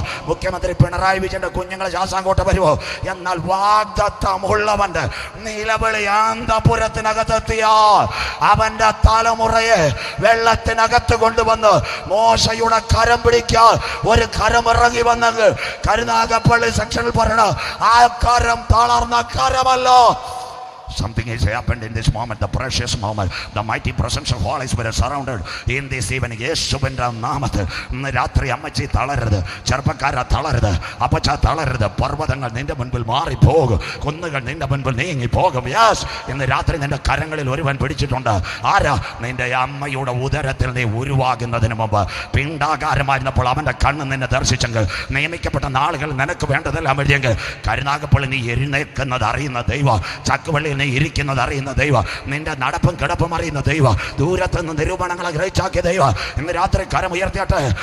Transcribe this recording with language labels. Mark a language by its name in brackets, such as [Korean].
[Malayalam] മുഖ്യമന്ത്രി പിണറായി വിജയന്റെ കുഞ്ഞുങ്ങൾ ശാസ്താംകോട്ട വരുമോ? എന്നാൽ വാഗ്ദത്തമുള്ളവന്റെ നിലവിളി അന്തഃപുരത്തിനകത്തെത്തിയാൽ അവന്റെ തലമുറയെ വെള്ളത്തിനകത്ത് കൊണ്ടുവന്ന് മോശയുടെ കരം പിടിക്കാൻ ഒരു കരം ഇറങ്ങി വന്നെങ്കിൽ കരുനാഗപ്പള്ളി സെക്ഷനിൽ പറയണ ആ കരം തളർന്ന കരമല്ല. [English] Something is happened in this moment, the precious moment. The mighty presence of Holy Spirit surrounded in this evening. [Malayalam] യേശുവിന്റെ നാമത്തിൽ ഇന്ന് രാത്രി അമ്മച്ചി തളരരുത്, ചെറുപ്പക്കാര തളരരുത്, അപ്പച്ച തളരരുത്. പർവ്വതങ്ങൾ നിന്റെ മുൻപിൽ മാറിപ്പോകും, കുന്നുകൾ നിന്റെ മുൻപിൽ നീങ്ങിപ്പോകും. യെസ്, ഇന്ന് രാത്രി നിന്റെ കരങ്ങളിൽ ഒരുവൻ പിടിച്ചിട്ടുണ്ട്. ആരാ? നിന്റെ അമ്മയുടെ ഉദരത്തിൽ നീ ഉരുവാകുന്നതിന് മുമ്പ് പിണ്ടാകാരമായിരുന്നപ്പോൾ അവന്റെ കണ്ണ് നിന്നെ ദർശിച്ചെങ്കിൽ, നിയമിക്കപ്പെട്ട നാളുകൾ നിനക്ക് വേണ്ടതെല്ലാം എഴുതിയെങ്കിൽ, കരുനാഗപ്പള്ളി നീ എഴുന്നേൽക്കുന്നത് അറിയുന്ന ദൈവം, ചക്കുവള്ളിയിൽ നീ ഇരിക്കുന്നത് അറിയുന്ന ദൈവം, നിന്റെ നടപ്പും കിടപ്പും അറിയുന്ന ദൈവം, ദൂരത്തുനിന്ന് നിരൂപണങ്ങളെ ഗ്രഹിച്ചാക്കിയ ദൈവം ഇന്ന് രാത്രി കരം ഉയർത്തിയാട്ടെ.